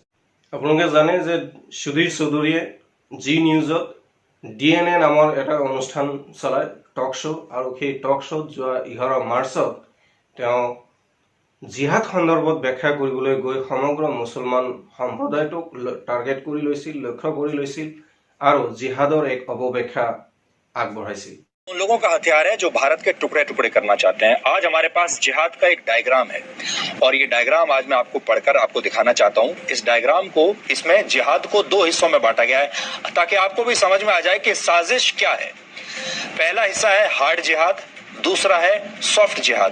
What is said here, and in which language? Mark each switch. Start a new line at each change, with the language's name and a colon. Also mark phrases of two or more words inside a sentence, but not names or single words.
Assamese: আপোনালোকে জানে যে সুধীৰ চৌধুৰীয়ে জি নিউজত DNA নামৰ এটা অনুষ্ঠান চলায়,
English: talk show',
Assamese: আৰু সেই
English: talk show'
Assamese: ত যোৱা 11 মাৰ্চত তেওঁ জিহাদ সন্দৰ্ভত ব্যাখ্যা কৰিবলৈ গৈ সমগ্ৰ মুছলমান সম্প্ৰদায়টোক টাৰ্গেট কৰি লৈছিল, লক্ষ্য কৰি লৈছিল আৰু জিহাদৰ এক অপব্যাখ্যা আগবঢ়াইছিল।
Hindi: उन लोगों का हथियार है जो भारत के टुकड़े टुकड़े करना चाहते हैं। आज हमारे पास जिहाद का एक डायग्राम है और ये डायग्राम आज मैं आपको पढ़कर आपको दिखाना चाहता हूँ। इस डायग्राम को, इसमें जिहाद को 2 हिस्सों में बांटा गया है ताकि आपको भी समझ में आ जाए कि साजिश क्या है। पहला हिस्सा है हार्ड जिहाद, दूसरा है सॉफ्ट जिहाद।